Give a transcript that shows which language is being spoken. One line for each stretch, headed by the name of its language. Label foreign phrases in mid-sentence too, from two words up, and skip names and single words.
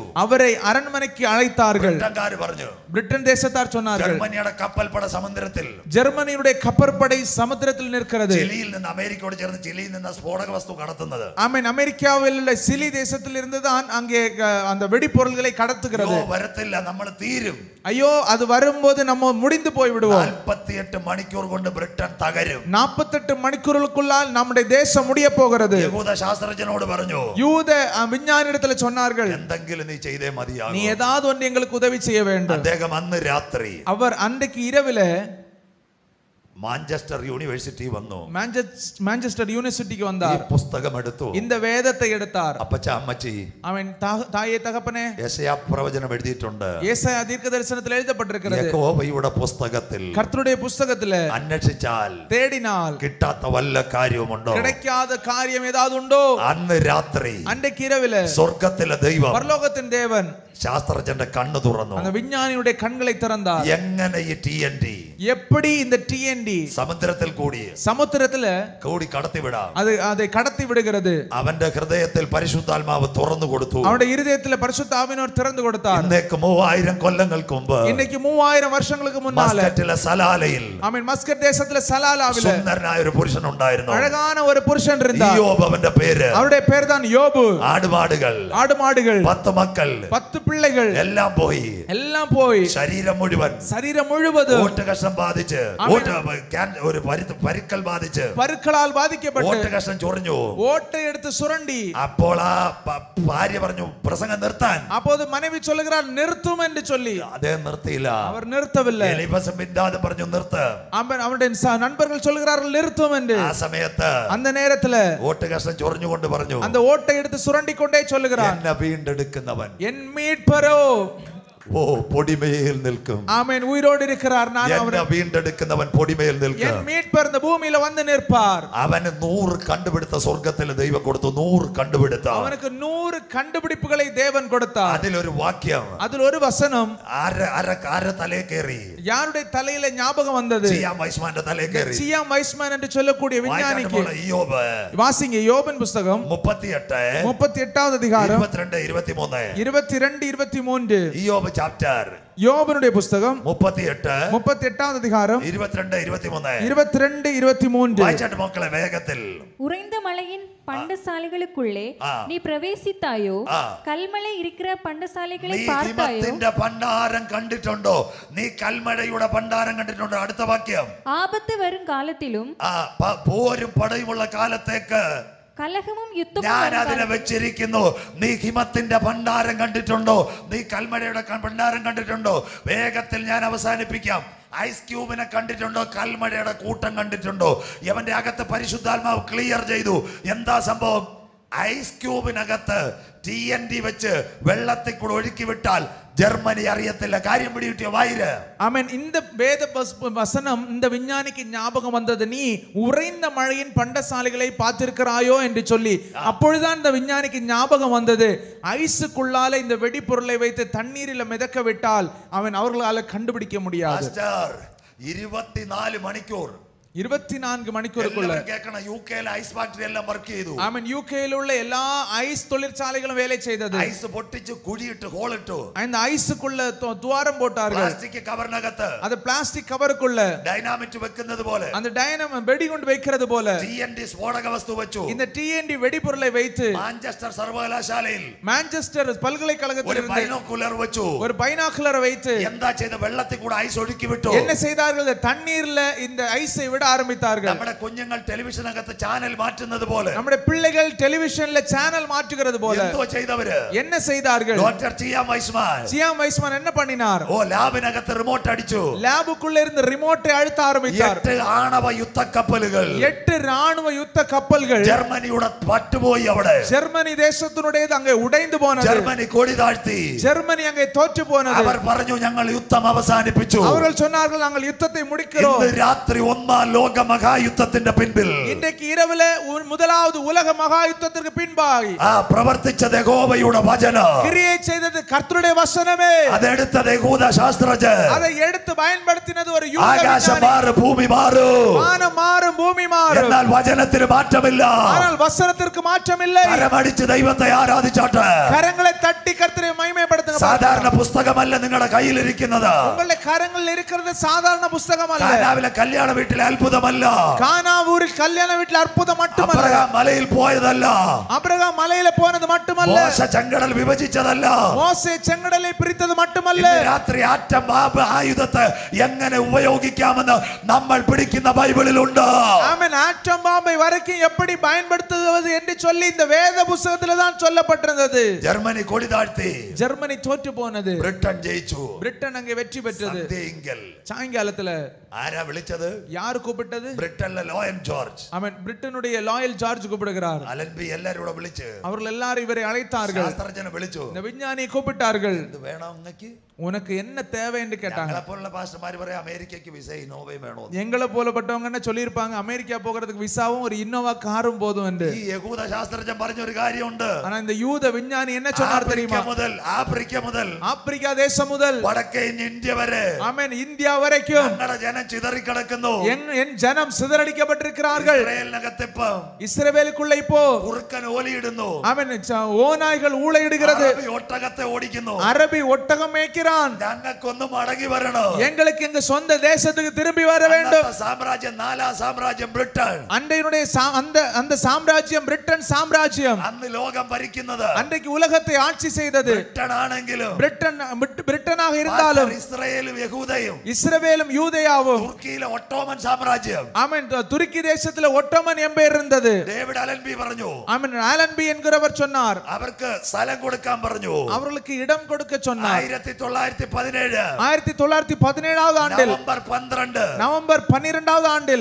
Tamil: அவரை அரண்மனைக்கு அழைத்தார்கள்.
Malayalam: ബ്രിട്ടൻകാർ പറഞ്ഞു,
Tamil: பிரிட்டன் தேசத்தார் சொன்னார்கள்,
Malayalam: ജർമ്മനിയുടെ കപ്പൽപ്പട സമുദ്രത്തിൽ,
Tamil: ஜெர்மனியுடைய கப்பற்படை சமுத்திரத்தில் நிற்கிறது.
Malayalam: ചിലിയിൽ നിന്ന് അമേരിക്കയോട് ചേർന്ന് ചിലിയിൽ നിന്ന് സ്ഫോടക വസ്തു കടത്തുന്നത്.
Tamil: ஆமென். அமெரிக்காவில் உள்ள சிலி தேசத்தில் இருந்து தான் அங்கே அந்த வெடிப்பொருள்களை கடத்துகிறது.
Malayalam: വരത്തില്ല, നമ്മൾ തീരും.
Tamil: ஐயோ அது வரும்போது நம்ம முடிந்து போய் விடுவோம்.
Malayalam: 48 മണിക്കൂർ കൊണ്ട് ബ്രിട്ടൻ തകരും.
Tamil: 48 மணிக்கூறுகளுக்குள்ளால் நம்முடைய தேசம் முடிய போகிறது.
Malayalam: യഹൂദ ശാസ്ത്രജ്ഞനോട് പറഞ്ഞു,
Tamil: யூத விஞ்ஞானிடத்துல சொன்னார்கள்,
Malayalam: എന്തെങ്കിലും നീ ചെയ്തേ മതിയാകും.
Tamil: நீ ஏதாவது ஒன்று எங்களுக்கு உதவி செய்ய வேண்டும்.
Malayalam: അദ്ദേഹം അന്ന് രാത്രി
Tamil: அவர் அன்றைக்கு இரவில
Malayalam: മാഞ്ചസ്റ്റർ യൂണിവേഴ്സിറ്റി വന്നു,
Tamil: மான்செஸ்டர் யூனிவர்சிட்டிக்கு
Malayalam: ഈ
Tamil: வந்தார்.
Malayalam: പുസ്തകം എടുത്തു.
Tamil: இந்த வேதத்தை எடுத்தார்.
Malayalam: അപ്പച്ച അമ്മച്ചി
Tamil: அவன் தாயே தகப்பனே,
Malayalam: യെശയ്യാ പ്രവചനം എഴുതിയിട്ടുണ്ട്.
Tamil: ஏசாயா தீர்க்கதரிசனத்தில் எழுதப்பட்டிருக்கிறது.
Malayalam: യഹോവയുടെ പുസ്തകത്തിൽ
Tamil: கர்த்தருடைய புஸ்தகத்துல
Malayalam: അന്വേഷിച്ചാൽ
Tamil: தேடினால்
Malayalam: കിട്ടാത്ത വല്ല കാര്യവുമുണ്ടോ?
Tamil: கிடைக்காத காரியம் ஏதாவது உண்டோ?
Malayalam: അന്ന് രാത്രി
Tamil: அன்றைக்கு இரவில
Malayalam: സ്വർഗത്തിലെ ദൈവം,
Tamil: பரலோகத்தின் தேவன்
Malayalam: ശാസ്ത്രജ്ഞന്റെ കണ്ണു തുറന്നു.
Tamil: அந்த விஞ்ஞானியுடைய கண்களை திறந்தார்.
Malayalam: എങ്ങനെ ഈ TNT
Tamil: எப்படி இந்த TNT
Malayalam: സമുദ്രത്തിൽ കൂടി കടത്തിവിടാം,
Tamil: அதை கடத்தி விடுகிறது.
Malayalam: അവന്റെ ഹൃദയത്തിൽ പരിശുദ്ധാത്മാവ് തുറന്നു കൊടുത്തു.
Tamil: அவருடைய இருதயத்துல பரிசுத்த ஆவியானவர் திறந்து கொடுத்தார்.
Malayalam: ഇന്നേക്ക് 3000 കൊല്ലങ്ങൾക്ക് മുമ്പ്,
Tamil: இன்னைக்கு 3000 வருஷங்களுக்கு முன்னால
Malayalam: മസ്കറ്റിലെ സലാലയിൽ,
Tamil: ஆமென், மஸ்கட் தேசத்துல சலாலாவில
Malayalam: സുന്ദരനായ ഒരു പുരുഷൻ ഉണ്ടായിരുന്നു.
Tamil: அழகான ஒரு புருஷன் இருந்தார்.
Malayalam: യോബ് അവന്റെ പേര്.
Tamil: அவருடைய பேர் தான் யோபு.
Malayalam: ആട് മാടുകൾ 10 മക്കൾ,
Tamil: 10 பிள்ளைகள்
Malayalam: എല്ലാം പോയി. ശരീരം
Tamil: முழுவதும்
Malayalam: ഓട്ടുകഷം ബാധിച്ച്, ഒരു പരിക്കൽ ബാധിച്ച്, പരുക്കളാൽ ബാധിക്കപ്പെട്ട് ഓട്ടുകഷം ചൊറിഞ്ഞു.
Tamil: ஓட்டை எடுத்து சுரண்டி.
Malayalam: അപ്പോൾ ആ ഭാര്യ പറഞ്ഞു പ്രസംഗം നിർത്താൻ.
Tamil: அப்போது மனைவி சொல்லுகிறார் நிறுத்தும் என்று சொல்லி.
Malayalam: അദ്ദേഹം നിർത്തിയില്ല.
Tamil: அவர் நிறுத்தவில்லை.
Malayalam: എലീഫസും ബിൽദാദും പറഞ്ഞു നിർത്ത്.
Tamil: அவருடைய நண்பர்கள் சொல்லுகிறார்கள் நிறுத்தும் என்று.
Malayalam: ആ സമയത്ത്
Tamil: அந்த நேரத்துல
Malayalam: ഓട്ടുകഷം ചൊറിഞ്ഞുകൊണ്ട് പറഞ്ഞു,
Tamil: அந்த ஓட்டை எடுத்து சுரண்டி கொண்டே சொல்லுகிறார்,
Malayalam: എന്നെ വീണ്ടെടുക്കുന്നവൻ
Tamil: என் மீட்பரோ
Malayalam: പൊടിമേൽ നിൽക്കും.
Tamil: ஆமென். உயிரோடு இருக்கிறார். நான் அவரை
Malayalam: വീണ്ടെടുക്കുന്നവൻ പൊടിമേൽ നിൽക്കും.
Tamil: என் மீட்பர் இந்த பூமியில வந்து நிற்பார்.
Malayalam: അവന് 100 കണ്ടുപിടുത്ത സ്വർഗ്ഗത്തിൽ ദൈവം കൊടുത്തു. 100 കണ്ടുപിടുത്ത,
Tamil: அவனுக்கு 100 கண்டுபிடிப்புகளை தேவன் கொடுத்தார்.
Malayalam: അതിലൊരു വാക്യം,
Tamil: அதில் ஒரு வசனம்
Malayalam: ആരെ തലേ കയറി?
Tamil: யாருடைய தலையில ஞாபகம் வந்தது?
Malayalam: சியாம் வைஸ்மாന്റെ തലേ കയറി.
Tamil: சியாம் வைஸ்மான் என்று சொல்லக்கூடிய விஞ்ஞானிக்கு. யோபு, வாசிங்க யோபின் புத்தகம் 38வது அதிகாரம் 22 23. 22 23. யோபு சாப்டர், யோபனுடைய புத்தகம் 38வது அதிகாரம் 22 23.
Malayalam: വായിച്ചാട്ട് മക്കളെ വേഗത്തിൽ.
Tamil: உறைந்த மலையின் பண்டசாலைகளுக்குள்ளே நீ பிரவேசித்தாயோ? கல்மழை இருக்கிற பண்டசாலைகளை பார்த்தாயோ?
Malayalam: ഹിമത്തിന്റെ ഭണ്ഡാരം കണ്ടിട്ടുണ്ടോ? നീ കൽമഴയുടെ ഭണ്ഡാരം കണ്ടിട്ടുണ്ടോ? അടുത്ത വാക്യം,
Tamil: ஆபத்து வரும் காலத்திலும்
Malayalam: പോരും പടയുമുള്ള കാലത്തേക്ക് കലഹവും യുദ്ധവും ഞാൻ അതിനെ വെച്ചിരിക്കുന്നു. നീ ഹിമത്തിന്റെ ഭണ്ഡാരം കണ്ടിട്ടുണ്ടോ? നീ കൽമഴയുടെ ഭണ്ഡാരം കണ്ടിട്ടുണ്ടോ? വേഗത്തിൽ ഞാൻ അവസാനിപ്പിക്കാം. ഐസ് ക്യൂബിനെ കണ്ടിട്ടുണ്ടോ? കൽമഴയുടെ കൂട്ടം കണ്ടിട്ടുണ്ടോ? ഇവന്റെ അകത്ത് പരിശുദ്ധാത്മാവ് ക്ലിയർ ചെയ്തു. എന്താ സംഭവം? ഐസ് ക്യൂബിനകത്ത് TNT വെച്ച് വെള്ളത്തിൽ കൂടെ ഒഴുക്കി വിട്ടാൽ ജർമ്മനി അറിയത്തില്ല. കാര്യം പിടികിട്ടിയോ? വായിര്.
Tamil: ஆமென். இந்த வேத வசனம் இந்த விஞ்ஞானிக்கு ஞாபகம் வந்தது. நீ உறைந்த மழையின் பண்டசாலைகளை பார்த்திருக்கிறாயோ என்று சொல்லி. அப்பொழுதுதான் இந்த விஞ்ஞானிக்கு ஞாபகம் வந்தது, ஐஸுக்குள்ளால இந்த வெடிப்பொருளை வைத்து தண்ணீரில் மிதக்க விட்டால் அவர்களால கண்டுபிடிக்க முடியாது. 24 மணிக்கூர்
Malayalam: 24 മണിക്കൂറുக்குள்ள കേൾക്കണം, യുകെയിലെ ഐസ് ഫാക്ടറി എല്ലാം വർക്ക് ചെയ്തു. ആമേൻ. യുകെയിലുള്ള എല്ലാ ഐസ്
Tamil: தொழிற்சாலைகளும் வேலை செய்தது.
Malayalam: ഐസ് പൊട്ടിച്ച് കുഴിയിട്ട് ഹോളിട്ടു.
Tamil: அந்த ஐஸுக்குள்ள துவாரம் போட்டார்கள்.
Malayalam: പ്ലാസ്റ്റിക് കവറിനകത്ത്
Tamil: அது பிளாஸ்டிக் கவருக்குள்ள
Malayalam: ഡൈനാമിറ്റ് വെക്കുന്നത് പോലെ,
Tamil: அந்த டைனமைட் வெடி கொண்டு வைக்கிறது போல
Malayalam: TNT സ്ഫോടക വസ്തു വെച്ചു.
Tamil: இந்த TNT வெடிபொருளை வைத்து
Malayalam: മാഞ്ചസ്റ്റർ സർവകലാശാലയിൽ
Tamil: மான்செஸ்டர் பல்கலைக்கழகத்தில்
Malayalam: ഒരു ബൈനോക്കുലർ വെച്ചു.
Tamil: ஒரு பைனாகுலரை வைத்து
Malayalam: എന്താ ചെയ്ത? വെള്ളത്തിൽ കൂടെ ഐസ് ഒഴുക്കി വിട്ടു.
Tamil: என்ன செய்தார்கள்? தண்ணீர்ல இந்த ஐஸை விட ஆரம்பித்தார்கள்.
Malayalam: നമ്മുടെ കുഞ്ഞുങ്ങൾ ടെലിവിഷനകത്ത് ചാനൽ മാറ്റുന്നത് പോലെ,
Tamil: நம்முடைய பிள்ளைகள் டெலிவிஷன்ல சேனல் மாற்றுகிறது போல
Malayalam: എന്തോ ചെയ്തവര്?
Tamil: என்ன செய்தார்கள்?
Malayalam: ഡോക്ടർ ചിയാം വൈസ്മാൻ
Tamil: என்ன பண்ணினார்?
Malayalam: ലാബിനകത്ത് റിമോട്ട് അടിച്ചു.
Tamil: ലാബுக்குள்ள இருந்து ரிமோட்டை அழுத்த ஆரம்பித்தார்.
Malayalam: 8 ആണവ യുദ്ധ കപ്പലുകൾ,
Tamil: 8 ராணுவ யுத்த கப்பல்கள்
Malayalam: ജർമ്മനിയുടെ പറ്റുപോയി. അവിടെ
Tamil: ஜெர்மனி தேசத்தினுடையது அங்கே உடைந்து போனது.
Malayalam: ജർമ്മനി കൊടി താഴ്ത്തി.
Tamil: ஜெர்மனி அங்கே தோற்று போனது.
Malayalam: അവർ പറഞ്ഞു, ഞങ്ങൾ യുദ്ധം അവസാനിപ്പിച്ചു.
Tamil: அவர்கள் சொன்னார்கள், நாங்கள் யுத்தத்தை முடிக்கிறோம்.
Malayalam: ഇന്ന് രാത്രി ഒന്നാം ലോക മഹായുദ്ധത്തിന്റെ പിൻപിൽ,
Tamil: இன்றைக்கு இரவுல முதலாவது உலக மகா யுத்தத்திற்கு பின்பாகி
Malayalam: പ്രവർത്തിച്ചത് യഹോവയുടെ വചനം,
Tamil: கிரியை செய்தது கர்த்தருடைய வசனமே.
Malayalam: അതെടുത്തത് യഹൂദ ശാസ്ത്രജ്ഞർ.
Tamil: அதை എടുத்து பயன்படுத்தினது ஒரு யூத
Malayalam: ആകാശം
Tamil: விஞ்ஞானி.
Malayalam: മാറും, ഭൂമി മാറും,
Tamil: வானம் மாறும், பூமி மாறும்,
Malayalam: എന്നാൽ വചനത്തിന് മാറ്റമില്ല.
Tamil: ஆனால் வசனத்திற்கு மாற்றம் இல்லை.
Malayalam: കരമടിച്ച് ദൈവത്തെ ആരാധിച്ചാട്ടെ.
Tamil: கரங்களை தட்டி கர்த்தரை மகிமைப்படுத்துங்க.
Malayalam: സാധാരണ പുസ്തകമല്ല നിങ്ങളുടെ കയ്യിലിരിക്കുന്നത്.
Tamil: உங்களுடைய கரங்களில் இருக்கிறது சாதாரண புத்தகம் அல்ல.
Malayalam: കാനാവിലെ കല്യാണ വീട്ടിലെ അത്ഭുതമല്ല.
Tamil: கானா ஊரில் கல்யாண வீட்டில் அற்புதம் மட்டுமல்ல.
Malayalam: അബ്രഹാം മലയിൽ പോയതല്ല.
Tamil: அபிரகாம் மலையில போனது மட்டுமல்ல.
Malayalam: മോശ ചെങ്കടൽ വിഭജിച്ചതല്ല.
Tamil: மோசே செங்கடலை பிரித்தது மட்டுமல்ல.
Malayalam: ഇന്ന് രാത്രി ആറ്റം ബോംബ് ആയുധത്തെ എങ്ങനെ ഉപയോഗിക്കാമെന്ന് നമ്മൾ പിടിക്കുന്ന ബൈബിളിലുണ്ട്.
Tamil: ஆமென். ஆட்டம் பாம்பை வரைக்கும் எப்படி பயன்படுத்துவது என்று சொல்லி இந்த வேத புத்தகத்திலே தான் சொல்லப்பட்டிருந்தது.
Malayalam: ജർമ്മനി കൊടി താഴ്ത്തി.
Tamil: ஜெர்மனி தோற்று போனது.
Malayalam: ബ്രിട്ടൻ ജയിച്ചു.
Tamil: பிரிட்டன் அங்கே வெற்றி பெற்றது.
Malayalam: സന്ധ്യയിങ്കൽ
Tamil: சாயங்காலத்துல
Malayalam: ആരാ വിളിച്ചത്?
Tamil: யார் கூப்பிட்டது?
Malayalam: ബ്രിട്ടനിലെ ലോയൻ ജോർജ്.
Tamil: ஆமென். பிரிட்டனுடைய லாயல் ஜார்ஜ் கூப்பிடுகிறார்.
Malayalam: അലൻബി എല്ലാരും കൂടെ വിളിച്ച്,
Tamil: அவர்கள் எல்லாரும் இவரை அழைத்தார்கள்.
Malayalam: ശാസ്ത്രജ്ഞനെ വിളിച്ചു.
Tamil: இந்த விஞ்ஞானியை கூப்பிட்டார்கள்.
Malayalam: ഇത് വേണം നിങ്ങൾക്ക്?
Tamil: உனக்கு என்ன தேவை என்று கேட்டாங்க.
Malayalam: ഞങ്ങളെ പോലുള്ള പാസ്റ്റർമാർ പറയാം, അമേരിക്കയ്ക്ക് വിസ ഇന്നോവേ വേണോ?
Tamil: எங்களை போலப்பட்டவங்க என்ன சொல்லியிருப்பாங்க, அமெரிக்கா போகிறதுக்கு விசாவும் ஒரு இன்னோவா காரும் போதும் என்று.
Malayalam: ഈ യഹൂദ ശാസ്ത്രജ്ഞൻ പറഞ്ഞ ഒരു കാര്യമുണ്ട്.
Tamil: ஆனா இந்த யூத விஞ்ஞானி என்ன சொன்னார் தெரியுமா?
Malayalam: ആഫ്രിക്ക മുതൽ
Tamil: ஆப்பிரிக்கா தேசம் முதல்
Malayalam: വടക്കേ ഇന്ത്യ വരെ,
Tamil: ஆமென், இந்தியா வரைக்கும்
Malayalam: ഞങ്ങളുടെ ജനം ചിതറിക്കിടക്കുന്നു.
Tamil: என் ஜனம் சிதறடிக்கப்பட்டிருக்கிறார்கள்.
Malayalam: ഇസ്രായേലിനകത്തിപ്പം
Tamil: இஸ்ரவேலுக்குள்ள இப்போ
Malayalam: കുറുക്കൻ ഓലിയിടുന്നു.
Tamil: ஆமென், ஓநாய்கள் ஊளையிடுகிறது.
Malayalam: അറബി ഒട്ടകത്തെ ഓടിക്കുന്നു.
Tamil: அரபி ஒட்டகம் மேய்க்கிறான்.
Malayalam: ഞങ്ങൾക്കൊന്ന് മടങ്ങി വരണം.
Tamil: எங்களுக்கு எங்க சொந்த தேசத்துக்கு திரும்பி வர வேண்டும்.
Malayalam: സാമ്രാജ്യം, നാലാം സാമ്രാജ്യം ബ്രിട്ടൻ.
Tamil: அன்றையினுடைய அந்த சாம்ராஜ்யம் பிரிட்டன் சாம்ராஜ்யம்.
Malayalam: അന്ന് ലോകം ഭരിക്കുന്നത്
Tamil: அன்றைக்கு உலகத்தை ஆட்சி செய்தது
Malayalam: ബ്രിട്ടൻ ആണെങ്കിലും,
Tamil: பிரிட்டனாக இருந்தாலும்
Malayalam: ഇസ്രായേലും യഹൂദയും,
Tamil: இஸ்ரவேலும் யூதேயாவும்,
Malayalam: തുർക്കിയിലെ ഒട്ടോമൻ സാമ്രാജ്യം,
Tamil: ஆமென், துருக்கி தேசத்துல ஒட்டோமன் எம்பையர் இருந்தது.
Malayalam: ഡേവിഡ് അലൻബി പറഞ്ഞു,
Tamil: ஆமென், ஆலன்பி என்கிறவர் சொன்னார்,
Malayalam: അവർക്ക് സ്ഥലം കൊടുക്കാൻ പറഞ്ഞു.
Tamil: அவர்களுக்கு இடம் கொடுக்க சொன்னார். 1917 1917 ஆண்டில் நவம்பர் 12 ஆண்டில்